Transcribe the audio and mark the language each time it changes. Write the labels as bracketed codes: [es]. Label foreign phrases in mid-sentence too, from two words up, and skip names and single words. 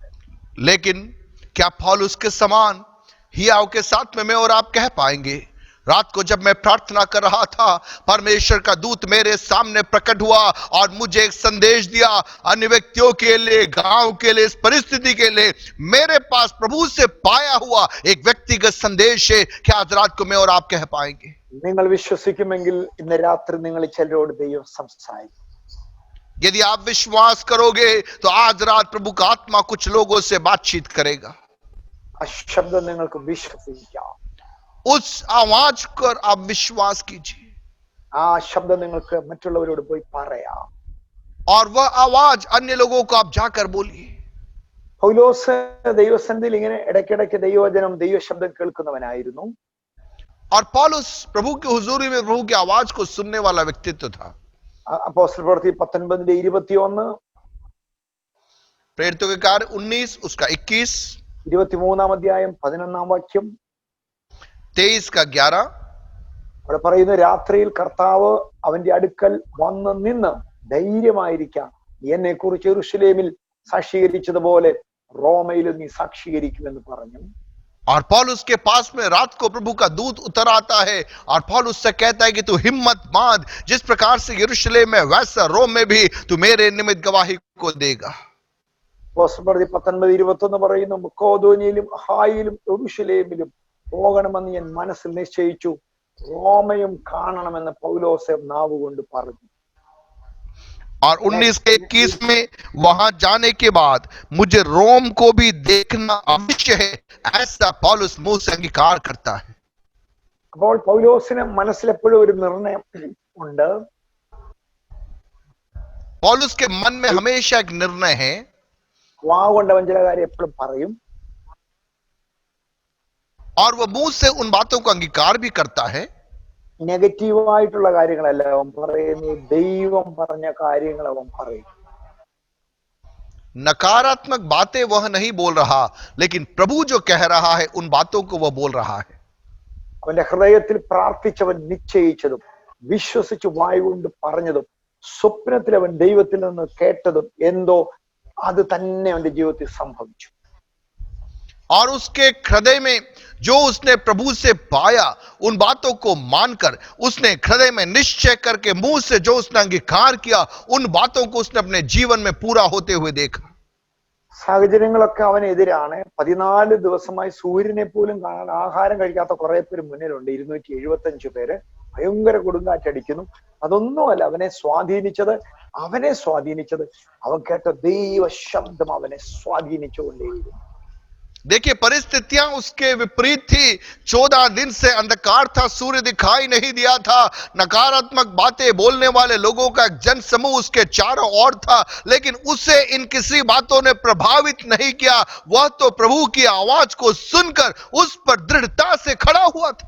[hi] लेकिन क्या पौलुस के समान हियाव के साथ में मैं और आप कह पाएंगे, रात को जब मैं प्रार्थना कर रहा था, परमेश्वर का दूत मेरे सामने प्रकट हुआ और मुझे एक संदेश दिया, अन्य व्यक्तियों के लिए, गांव के लिए, इस परिस्थिति के लिए मेरे पास प्रभु से पाया हुआ एक व्यक्तिगत संदेश है. क्या आज रात को मैं और आप कह पाएंगे? [ml] നിങ്ങൾ വിശ്വസിക്കുമെങ്കിൽ ഇന്ന് രാത്രി നിങ്ങൾ ചിലരോട് ദൈവം സംസാരിക്കും. [hi] यदि आप विश्वास करोगे तो आज रात प्रभु का आत्मा कुछ लोगों से बातचीत करेगा. [ml] ആ ശബ്ദം നിങ്ങൾക്ക് വിശ്വസിക്കാം. [hi] उस आवाज पर आप विश्वास कीजिए [ml] ആ ശബ്ദം നിങ്ങൾക്ക് മറ്റുള്ളവരോട് പോയി പറയാം. [hi] और वह आवाज अन्य लोगों को आप जाकर बोलिए. [ml] പൗലോസ് ദൈവസന്നിധിയിൽ ഇങ്ങനെ ഇടയ്ക്കിടയ്ക്ക് ദൈവവചനം, ദൈവശബ്ദം കേൾക്കുന്നവനായിരുന്നു. [hi] और पौलुस प्रभु की हुजूरी में प्रभु की आवाज को सुनने वाला व्यक्तित्व था. [ml] അപ്പോസ്തല പ്രവൃത്തി 19-21, [hi] प्रेरितों के कार्य 19 उसका 21, [ml] 23-ാം അധ്യായം 11-ാം വാക്യം [hi] 23 का 11. [ml] അവിടെ പറയുന്നു, രാത്രിയിൽ കർത്താവ് അവന്റെ അടുക്കൽ വന്ന് നിന്ന് ധൈര്യമായിരിക്കാം, എന്നെ കുറിച്ച് യെരൂശലേമിൽ സാക്ഷീകരിച്ചതുപോലെ റോമയിലും നീ സാക്ഷീകരിക്കുമെന്ന് പറഞ്ഞു. [hi] और पौलुस के पास में रात को प्रभु का दूत उतर आता है और पौलुस से कहता है कि तू हिम्मत बांध, जिस प्रकार से यरूशलेम में वैसा रोम में भी तू मेरे निमित्त गवाही को देगा. [ml] അപ്പോസ്തല പ്രവൃത്തി 19-21 പറയുന്നു, മക്കോദോനിയയിലും അഹായിലും യെരൂശലേമിലും പോകണമെന്ന് ഞാൻ മനസ്സിൽ നിശ്ചയിച്ചു, റോമയും കാണണമെന്ന് പൗലോസ് നാവുകൊണ്ട് പറഞ്ഞു. [hi] और 19 के 21 में वहां जाने के बाद मुझे रोम को भी देखना अवश्य है, ऐसा पौलुस मुंह से अंगीकार करता है. [ml] അപ്പോൾ പൗലോസിന് മനസ്സിലെപ്പോഴും ഒരു നിർണയം ഉണ്ട്. [hi] पौलुस के मन में हमेशा एक निर्णय है. [ml] വാഗൊണ്ട് അവൻ ചില കാര്യം എപ്പോഴും പറയും. [hi] और वह मुंह से उन बातों को अंगीकार भी करता है. [ml] നെഗറ്റീവായിട്ടുള്ള കാര്യങ്ങളല്ല അവൻ പറയുന്നത്, ദൈവം പറഞ്ഞ കാര്യങ്ങൾ അവൻ പറയും. [hi] नकारात्मक बातें वह नहीं बोल रहा, लेकिन प्रभु जो कह रहा है उन बातों को वह बोल रहा है. [ml] അവന്റെ ഹൃദയത്തിൽ പ്രാർത്ഥിച്ചവൻ നിശ്ചയിച്ചതും വിശ്വസിച്ച് വായുകൊണ്ട് പറഞ്ഞതും സ്വപ്നത്തിൽ അവൻ ദൈവത്തിൽ നിന്ന് കേട്ടതും എന്തോ അത് തന്നെ അവന്റെ ജീവിതത്തിൽ സംഭവിച്ചു. [hi] और उसके हृदय में जो उसने प्रभु से पाया उन बातों को मानकर उसने हृदय में निश्चय करके मुंह से जो उसने अंगीकार किया उन बातों को उसने अपने जीवन में पूरा होते हुए देखा। [ml] സാഹചര്യങ്ങളൊക്കെ അവനെതിരാണ്. 14 ദിവസമായി സൂര്യനെ പോലും കാണാൻ ആഹാരം കഴിക്കാത്ത കുറെ പേര് മുന്നിലുണ്ട്. 275 പേര്. ഭയങ്കര കൊടുങ്കാറ്റടിക്കുന്നു. അതൊന്നുമല്ല അവനെ സ്വാധീനിച്ചത് അവൻ കേട്ട ദൈവ ശബ്ദം അവനെ സ്വാധീനിച്ചുകൊണ്ടേയിരുന്നു. [hi] देखिए परिस्थितियां उसके विपरीत थी। 14 दिन से अंधकार था, सूर्य दिखाई नहीं दिया था, नकारात्मक बातें बोलने वाले लोगों का एक जन समूह उसके चारों ओर था, लेकिन उसे इन किसी बातों ने प्रभावित नहीं किया। वह तो प्रभु की आवाज को सुनकर उस पर दृढ़ता से खड़ा हुआ था।